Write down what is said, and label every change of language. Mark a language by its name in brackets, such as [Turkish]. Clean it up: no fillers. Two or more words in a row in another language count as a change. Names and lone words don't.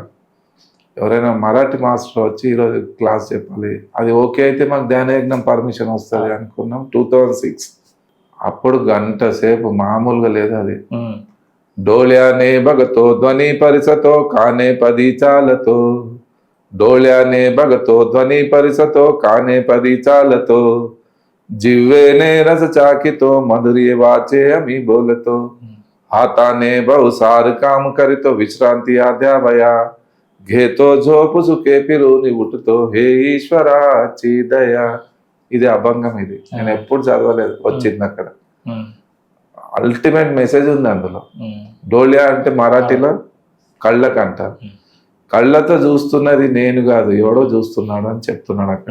[Telugu] ఎవరైనా మరాఠీ మాస్టర్ వచ్చి ఈరోజు క్లాస్ చెప్పాలి, అది ఓకే అయితే మాకు ధ్యానయజ్ఞం పర్మిషన్ వస్తుంది అనుకున్నాం. 2006 అప్పుడు గంట సేపు మామూలుగా లేదు అది. [Marathi] डोळ्याने भगतो ध्वनि परिसतो काने पदी चालतो, डोळ्याने भगतो ध्वनि परिसतो काने पदी चालतो, जिव्वेने रस चाकितो मधुर्य वाचे अमी बोलतो, हाताने बहुसार काम करितो विश्रांति आध्यावया, घेतो झोप सुखे फिरूनि उठतो हे ईश्वराची दया. [Telugu] ఇది అభంగం. ఇది నేను ఎప్పుడు చదవలేదు, వచ్చింది అక్కడ. [English] ultimate message [Telugu] ఉంది అందులో. డోలియా అంటే మరాఠీలో కళ్ళకు అంటారు. కళ్ళతో చూస్తున్నది నేను కాదు, ఎవడో చూస్తున్నాడు అని చెప్తున్నాడు అక్కడ.